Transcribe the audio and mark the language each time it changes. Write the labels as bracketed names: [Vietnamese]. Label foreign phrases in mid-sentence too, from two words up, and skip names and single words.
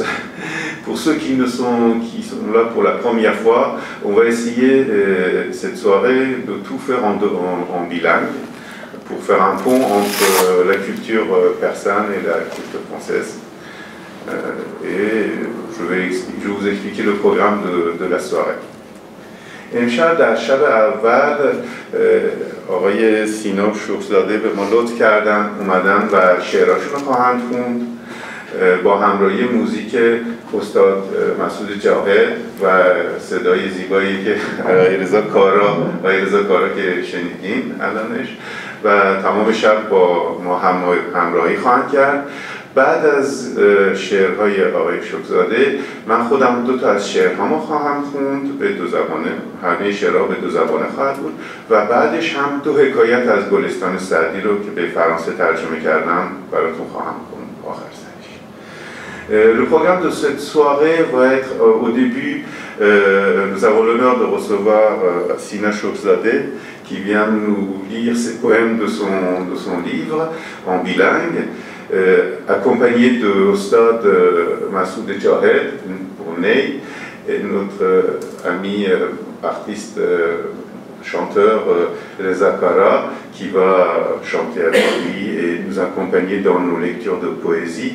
[French] Pour ceux qui sont là pour la première fois, on va essayer cette soirée de tout faire en bilingue pour faire un pont entre la culture persane et la culture française. Et je vais vous expliquer le programme de la soirée. [Persian] امشب در شب اول آقای سینا شوخزاده به ما لطف کردن اومدن و شعراشون رو خواهند خوند با همراهی موزیک استاد مسعود جاهد و صدای زیبایی که آقای رضا کارا که شنیدین الانش و تمام شب با ما همراهی خواهند کرد. بعد از شعرهای آقای شوخزاده من خودم دو تا از شعرهامو خواهم خوند به دو زبانه، همه شعرها به دو زبانه خواهد بود و بعدش هم دو حکایت از گلستان سعدی رو که به فرانسه ترجمه کردم براتون خواهم خوند آخر سرش. [French] Le programme de cette soirée va être au début, nous avons l'honneur de recevoir Sina Shokhzadeh qui vient nous lire ses poèmes de son livre en bilingue. Accompagné de Ostad Massoud Jahed pour Ney et notre ami artiste chanteur Reza Kara qui va chanter avec lui et nous accompagner dans nos lectures de poésie.